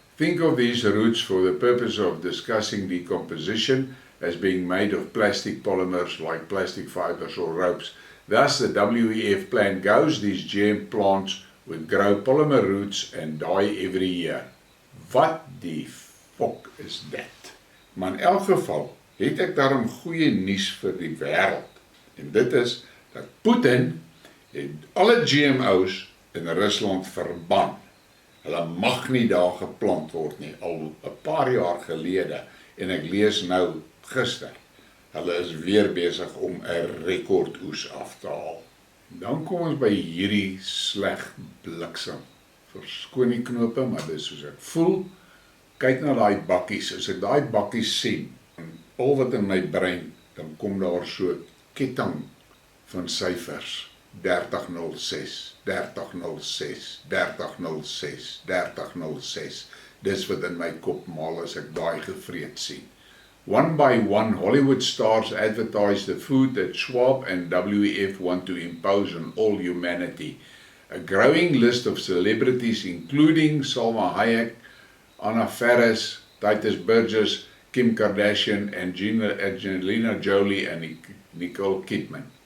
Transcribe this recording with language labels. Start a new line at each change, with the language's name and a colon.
English: Think of these roots for the purpose of discussing decomposition as being made of plastic polymers like plastic fibers or ropes. Thus, the WEF plan goes, these GM plants would grow polymer roots and die every year.
Afrikaans: Wat die fok is dit? Maar in elk geval het ek daarom goeie nuus vir die wêreld. En dit is dat Putin het alle GMO's in Rusland verban. Hulle mag nie daar geplant word nie, al 'n paar jaar gelede. En ek lees nou gister, hulle is weer besig om 'n rekordoes af te haal. Dan kom ons by hierdie sleg bliksem. Verskoon die knope, maar dis soos ek voel. Kyk na daai bakkies, as ek daai bakkies sien, al wat in my brein, dan kom daar so ketting van syfers. 3006, 3006, 3006, 3006. Dis wat in my kop maal as ek daai gevreet sien.
English: One by one, Hollywood stars advertise the food that Schwab and WEF want to impose on all humanity. A growing list of celebrities, including Salma Hayek, Anna Faris, Titus Burgess, Kim Kardashian, and Angelina Jolie and Nicole Kidman.